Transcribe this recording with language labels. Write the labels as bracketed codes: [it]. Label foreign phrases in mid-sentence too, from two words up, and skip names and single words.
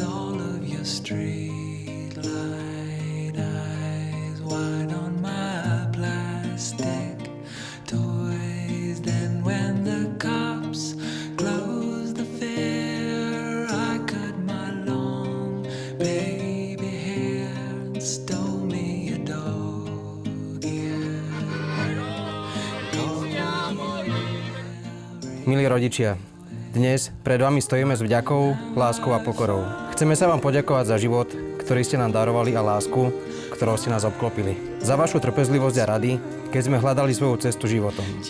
[en] All of your street light eyes wide on my plastic toys. Then when the cops closed the fair, I cut my long baby hair and stole me a dog ear. [sk] Milí rodičia, dnes pred vami stojíme s vďakou, láskou a pokorou. Chceme sa vám poďakovať za život, ktorý ste nám darovali a lásku, ktorou ste nás obklopili. Za vašu trpezlivosť a rady, keď sme hľadali svoju cestu životom.